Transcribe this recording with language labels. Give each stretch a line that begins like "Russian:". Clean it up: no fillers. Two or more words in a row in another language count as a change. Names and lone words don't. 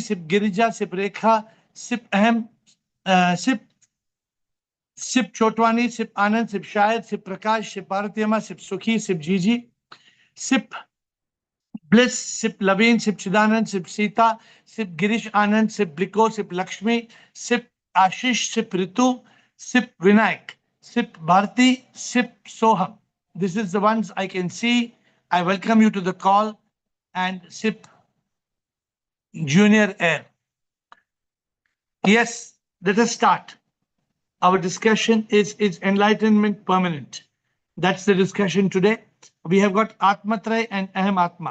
English: Sip Girija, Sip Rekha, Sip Ahem, Sip Chotwani, Sip Anand, Sip Shahid, Sip Prakash, Sip Bharatiyama, Sip Sukhi, Sip Gigi, Sip Bliss, Sip Laveen, Sip Chidanand, Sip Sita, Sip Girish Anand, Sip Bliko, Sip Lakshmi, Sip Ashish, Sip Ritu, Sip Vinayak, Sip Bharti, Sip Soham. This is the ones I can see. I welcome you to the call. And Sip Junior AiR. Yes, let us start. Our discussion is enlightenment permanent? That's the discussion today. We have got Atmatray and Aham Atma.